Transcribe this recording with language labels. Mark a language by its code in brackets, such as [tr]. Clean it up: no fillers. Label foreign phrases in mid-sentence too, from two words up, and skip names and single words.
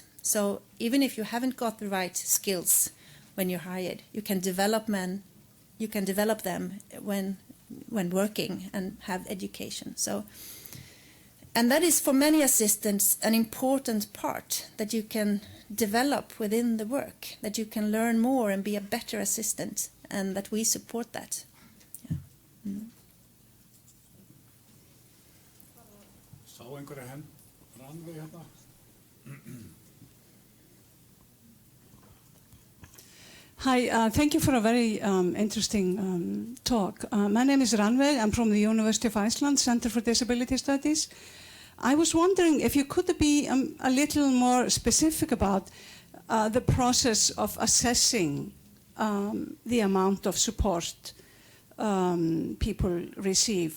[en] So even if you haven't got the right skills when you're hired, you can develop them when working and have education. So, and that is for many assistants an important part that you can develop within the work, that you can learn more and be a better assistant, and that we support that. Yeah. [is] Sá einhverja Rannveig hérna? [en] Hi, thank you for a very interesting talk. My name is Rannveig. I'm from the University of Iceland, Center for Disability Studies. I was wondering if you could be a little more specific about the process of assessing the amount of support people receive.